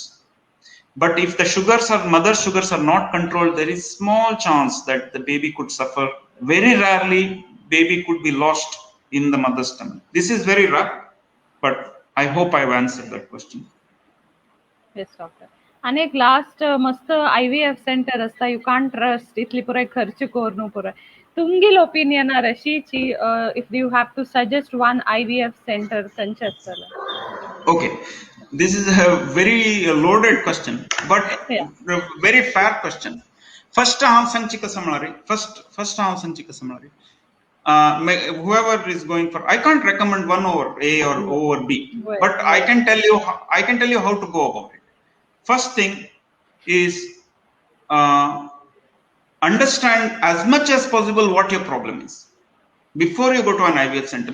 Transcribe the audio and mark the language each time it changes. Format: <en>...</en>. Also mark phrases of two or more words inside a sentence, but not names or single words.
<en>But if the mother's sugars are not controlled, there is small chance that the baby could suffer. Very rarely, baby could be lost in the mother's stomach. This is very rare, but I hope I've answered that question. Yes, doctor.</en> <kok>आणि एक लास्ट मस्त IVF सेंटर असता,</kok> <en>You can't trust</en> <kok>इतली पुराय खर्च करून पुराय तुमगेल ओपिनियन रशीची</kok> <en>if you have to suggest one IVF center</en> <kok>खंयचे आसतले?</kok> <en>Okay, this is a very loaded question, but a very fair question.</en> <kok>First हांव सांगची कसं म्हळ्यार, first हांव सांगची कसं म्हळ्यार,</kok> <en>whoever is going for, I can't recommend one over A or over B, but I can tell you how to go about it. First thing is understand as much as possible what your problem is before you go to an IVF center.</en>